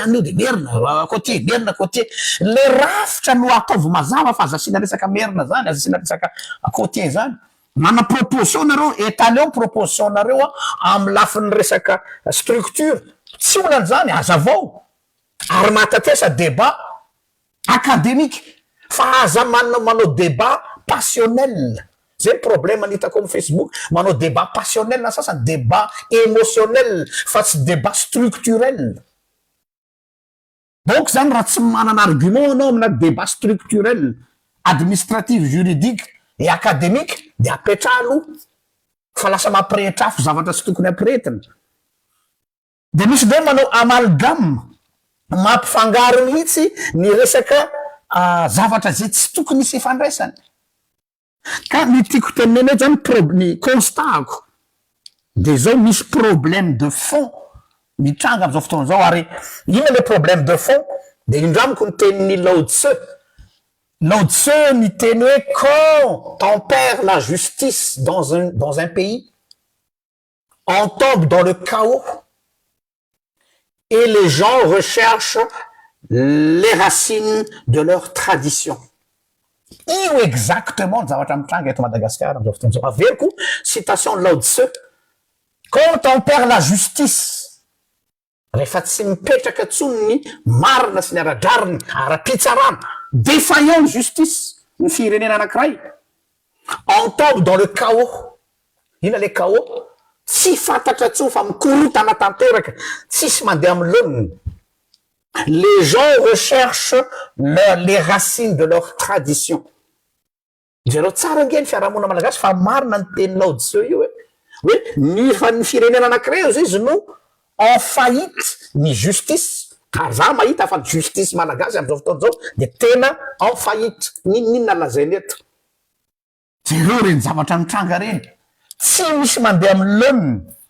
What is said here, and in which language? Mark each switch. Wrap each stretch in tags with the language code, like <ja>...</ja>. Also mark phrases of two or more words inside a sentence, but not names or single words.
<mg>an'io de merina côtier le rafitra no ataovy mazava fa azasiana resaka merina zany azasiana resaka côtier zany mana proposition nareo étalon proposition nareo amy lafin'ny resaka structure tsy olany zany azavao ary mahatatesa</mg> <fr>débat académique</fr> <mg>fa aza manao</mg> <fr>débat passionnel</fr> <mg>zay problème anitako amy Facebook manao</mg> <fr>débat passionnel</fr> <mg>na sasany</mg> <fr>débat émotionnel</fr> <mg>fa tsy</mg> <fr>débat structurel</fr> <mg>donc zany raha tsy manana argument anao amina</mg> <fr>débat structurel administratif juridique et académique</fr> <mg>de apetra aloha fa lasa mampirehetrafo zavatra tsy tokony ampirehetina de misy be manao amalgame mampifangaro mihitsy ny resaka zavatra zay tsy tokony sy fandraisany ka ny tiako tenenay zany ny constatako de zao misy</mg> <fr>problème de fond</fr> <mg>mitranga am'izao fotoana zao ary ina</mg> <fr>le problème de fond</fr> <mg>de indramiko ny tenin'ny Lao Tse ny teny hoe</mg> <fr>quand on perd la justice dans un pays on tombe dans le chaos et les gens recherchent les racines de leur tradition.</fr> <mg>Io exactement zavatra mitranga eto Madagascar am'izao fotoana zao averiko</mg> <fr>citation de</fr> <mg>Lao Tse</mg> <fr>quand on perd la justice</fr> <mg>rehefa tsy mipetraka tsony ny marina sy ny aradrariny ara-pitsarana</mg> <fr>défaillant justice</fr> <mg>ny firenena anankiray</mg> <fr>on tombe dans le chaos</fr> <mg>ina</mg> <fr>le chaos</fr> <mg>tsy fantatra tsony fa mikorotana tanteraka tsisy mandeha amy loniny</mg> <fr>les gens recherchent les racines de leur tradition</fr> <mg>zareo tsara nge ny fiarahamonina malagasy fa marina ny teny Lao Tse io hoe ny firenena anankiray io zay izy no</mg> <fr>en faillite</fr> <mg>ny justice ka za mahita fa justice malagasy am'izao fotoana zao de tena</mg> <fr>en faillite</fr> <mg>ninona lazainy eto zareo reny zavatra mitranga reny tsy misy mandeha amy loniny</mg>